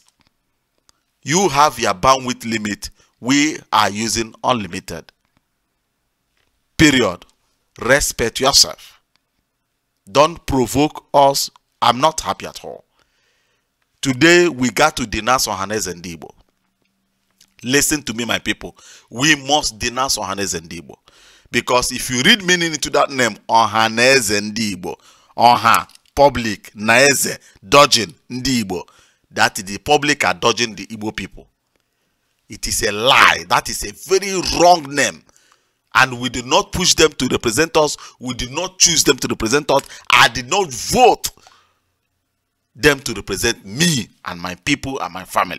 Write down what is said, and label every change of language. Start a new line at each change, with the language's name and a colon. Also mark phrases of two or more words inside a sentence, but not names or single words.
English: You have your bandwidth limit. We are using unlimited. Period. Respect yourself. Don't provoke us. I'm not happy at all. Today, we got to denounce OHANEZE Ndigbo. Listen to me, my people. We must denounce OHANEZE Ndigbo. Because if you read meaning into that name, OHANEZE Ndigbo, Oha, public, Naeze, dodging, Ndigbo, that the public are dodging the Igbo people. It is a lie. That is a very wrong name. And we did not push them to represent us. We did not choose them to represent us. I did not vote them to represent me and my people and my family.